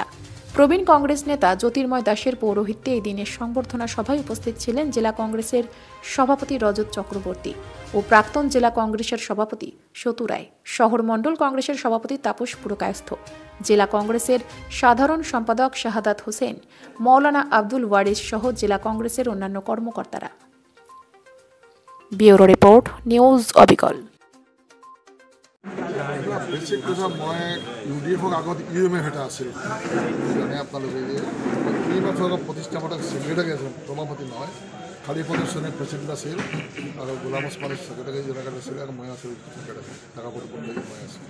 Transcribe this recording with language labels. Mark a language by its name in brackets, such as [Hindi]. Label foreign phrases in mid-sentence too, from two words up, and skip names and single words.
[Bangla] প্রবীণ কংগ্রেস নেতা জ্যোতির্ময় দাসের পৌরোহিত্যে এই দিনের সংবর্ধনা সভায় উপস্থিত ছিলেন জেলা কংগ্রেসের সভাপতি রজত চক্রবর্তী ও প্রাক্তন জেলা কংগ্রেসের সভাপতি সতু রায়, শহর মণ্ডল কংগ্রেসের সভাপতি তাপস পুরকায়স্থ, জেলা কংগ্রেসের সাধারণ সম্পাদক শাহাদাত হোসেন, মৌলানা আব্দুল ওয়ারিস সহ জেলা কংগ্রেসের অন্যান্য কর্মকর্তারা। ব্যুরো রিপোর্ট, নিউজ অবিকল। [Assamese] বেছিক কথা মই UDF-ক আগত UMF এটা আছিল, জানে আপোনালোকে যে কেইবছৰ প্ৰতিষ্ঠাপক ছেক্ৰেটাৰী আছিল, সভাপতি নহয়, খালী প্ৰদৰ্শনী প্ৰেচিডেণ্ট আছিল আৰু গোলাম ওছমানৰ [English] secretary general [Assamese] আছিল আৰু মই আছিলোঁ ছেক্ৰেটাৰী, ঢাকা প্ৰতিপক্ষী মই আছিলোঁ।